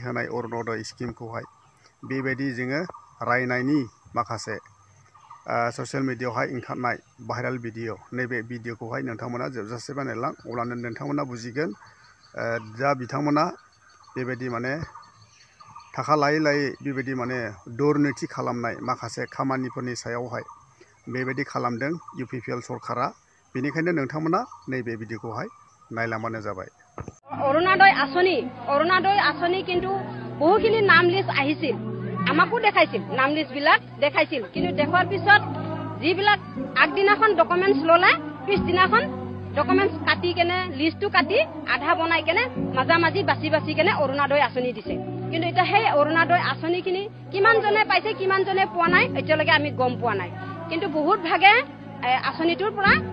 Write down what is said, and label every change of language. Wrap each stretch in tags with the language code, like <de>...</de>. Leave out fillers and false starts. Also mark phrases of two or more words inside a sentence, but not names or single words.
<brx>होनाय अरुणोदय स्किमखौहाय बेबायदि जोङो रायनायनि माखासे ससियेल मिडियायावहाय ओंखारनाय भाइरेल भिडिअ नैबे भिडिअखौहाय नोंथांमोना जोबजासे बानायलां अब्लानो नोंथांमोना बुजिगोन जा बिथांमोना बेबायदि माने थाखा लायै बेबायदि माने दुर्नीति खालामनाय माखासे खामानिफोरनि सायावहाय बेबायदि खालामदों UPPL सरकारा बेनिखायनो नोंथांमोना नैबे भिडिअखौहाय नायलांबानो जाबाय</brx> <as>অৰুণোদয় আঁচনি কিন্তু বহুখিনি নাম লিষ্ট আহিছিল আমাকো দেখাইছিল নাম লিষ্ট বিলাক দেখাইছিল কিন্তু দেখুৱাৰ পিছত যিবিলাক আগদিনাখন ডকুমেণ্টছ ল'লে পিছদিনাখন ডকুমেণ্টছ কাটি কেনে লিষ্টটো কাটি আধা বনাই কেনে মাজে বাছি কেনে অৰুণোদয় আঁচনি দিছে কিন্তু এতিয়া সেই অৰুণোদয় আঁচনিখিনি কিমানজনে পাইছে কিমানজনে পোৱা নাই এতিয়ালৈকে আমি গম পোৱা নাই কিন্তু বহুত ভাগে আঁচনিটোৰ পৰা</as>